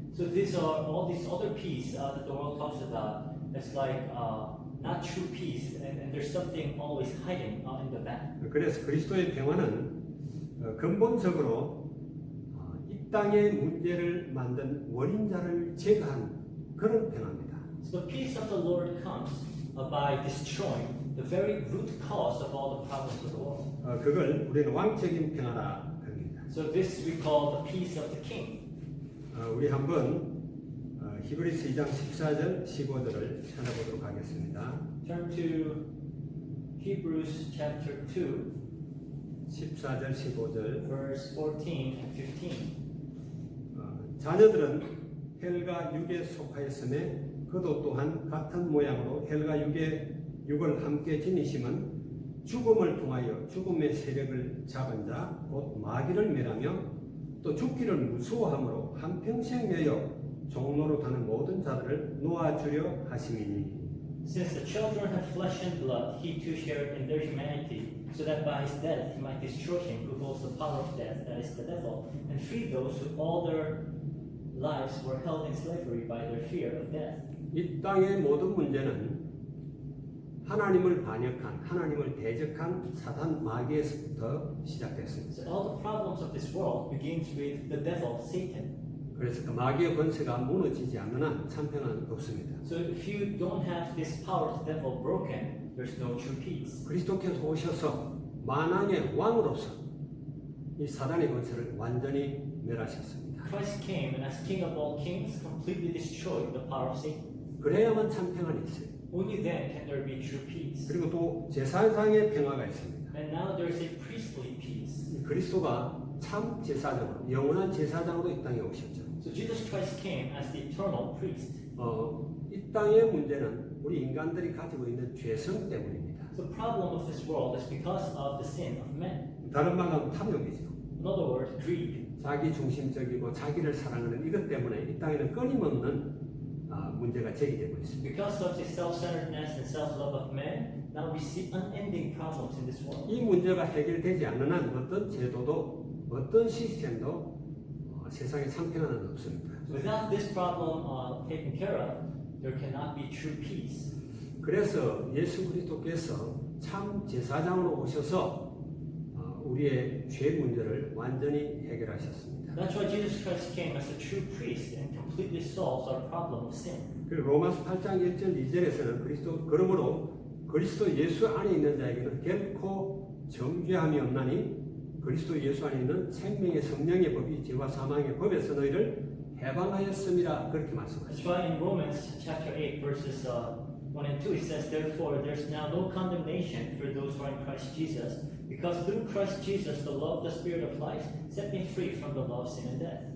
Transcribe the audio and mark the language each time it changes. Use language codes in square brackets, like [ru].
[en] So these are all these other peace that the world talks about. It's like not true peace, and there's something always hiding in the back. [ko] 그래서 그리스도의 평화는 근본적으로 이 땅의 문제를 만든 원인자를 제거한 그런 평화입니다. [en] So the peace of the Lord comes by destroying the very root cause of all the problems of the world. [ko] 그걸 우리는 왕적인 평화라 합니다. [en] So this we call the peace of the king. [ko] 우리 한번 히브리서 2장 14절 15절을 찾아보도록 하겠습니다. [en] Turn to Hebrews chapter 2, [ko] 14절 15절 [en] verse 14 and 15. [ko] 자녀들은 혈과 육에 속하였음에 그도 또한 같은 모양으로 혈과 육을 함께 지니심은 죽음을 통하여 죽음의 세력을 잡은 자 곧 마귀를 멸하며 또 죽기를 무수워함으로 한평생 매여 종로로 타는 모든 자들을 놓아주려 하심이니. [en] Since the children have flesh and blood, he too shared in their humanity, so that by his death he might destroy him who holds the power of death, that is the devil, and free those who all their lives were held in slavery by their fear of death. [ko] 이 땅의 모든 문제는 하나님을 반역한, 하나님을 대적한 사단 마귀에서부터 시작됐습니다. [en] So all the problems of this world begins with the devil, Satan. [ko] 그래서 그 마귀의 권세가 무너지지 않는 한 참평은 없습니다. [en] So if you don't have this power of the devil broken, there's no true peace. [ko] 그리스도께서 오셔서 만왕의 왕으로서 이 사단의 권세를 완전히 멸하셨습니다. [en] Christ came and as King of all kings completely destroyed the power of Satan. [ko] 그래야만 참평안이 있어요. [en] Only then can there be true peace. [ko] 그리고 또 제사상의 평화가 있습니다. [en] And now there's a priestly peace. [ko] 그리스도가 참 제사장으로 영원한 제사장으로 이 땅에 오셨죠. [en] So Jesus Christ came as the eternal priest. [ko] 이 땅의 문제는 우리 인간들이 가지고 있는 죄성 때문입니다. [en] The problem of this world is because of the sin of men. [ko] 다른 말로 하면 탐욕이죠. [en] In other words, greed. [ko] 자기 중심적이고 자기를 사랑하는 이것 때문에 이 땅에는 끊임없는 문제가 제기되고 있습니다. [en] Because of the self-centeredness and self-love of men, now we see unending problems in this world. [ko] 이 문제가 해결되지 않는 한 어떤 제도도 어떤 시스템도 세상에 참평안은 없습니다. [en] Without this problem taken care of, there cannot be true peace. [ko] 그래서 예수 그리스도께서 참 제사장으로 오셔서 우리의 죄 문제를 완전히 해결하셨습니다. [en] That's why Jesus Christ came as a true priest and completely solves our problem of sin. [ko] 그리고 로마서 8장 1절 2절에서는 그러므로 그리스도 예수 안에 있는 자에게는 결코 정죄함이 없나니 그리스도 예수 안에 있는 생명의 성령의 법이 죄와 사망의 법에서 너희를 해방하였음이라 그렇게 말씀하셨습니다. [en] That's why in Romans chapter 8 verses 1 and 2, it says, therefore, there's now no condemnation for those who are in Christ Jesus, because through Christ Jesus, the law of the Spirit of life set me free from the law of sin and death.